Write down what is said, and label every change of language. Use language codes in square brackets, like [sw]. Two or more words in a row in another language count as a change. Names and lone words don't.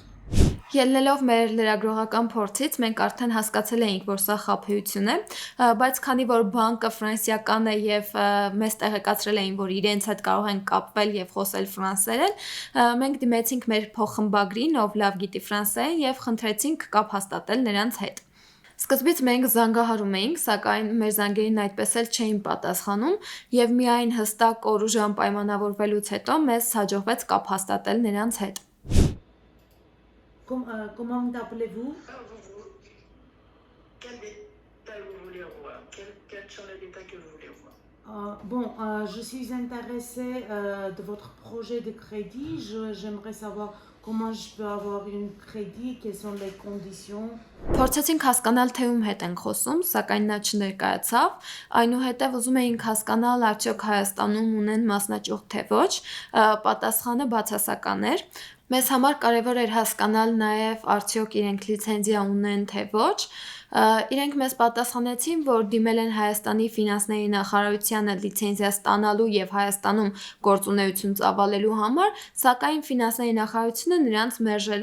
[hy] Ելնելով մեր լրագրողական փորձից մենք արդեն հասկացել էինք, որ սա խաբեություն է, բայց քանի որ բանկը ֆրանսիական է եւ մեզ տեղեկացրել էին, որ իրենց հետ կարող են կապվել եւ խոսել ֆրանսերեն, մենք դիմեցինք մեր փոխխմբագրին, ով լավ գիտի ֆրանսերեն եւ խնդրեցինք կապ հաստատել նրանց հետ։ Սկզբից մենք զանգահարում էինք, սակայն մեր զանգերին այդպես էլ չէին պատասխանում եւ միայն հստակ օր ու ժամ պայմանավորվելուց հետո մեզ հաջողվեց կապ հաստատել նրանց հետ։ [fr] Comment t'appelez-vous? Quel détail vous voulez voir? Quels sont les détails que vous voulez voir? Je suis intéressée de votre projet de crédit. J'aimerais savoir comment je peux avoir un crédit, quelles sont les conditions. [hy] Փորձեցինք հասկանալ, թե ում հետ ենք խոսում, սակայն նա չներկայացավ։ Այնուհետև ուզում էինք հասկանալ, արդյոք Հայաստանում ունեն մասնաճյուղ թե ոչ։ Պատասխանը բացասական էր։ Մեզ համար կարևոր էր հասկանալ նաև արդյոք իրենք լիցենզիա ունեն թե ոչ։ Իրենք մեզ պատասխանեցին, որ դիմել են Հայաստանի ֆինանսների նախարարությանը լիցենզիա ստանալու եւ Հայաստանում գործունեություն ծավալելու համար, սակայն ֆինանսների նախարարությունը նրանց մերժել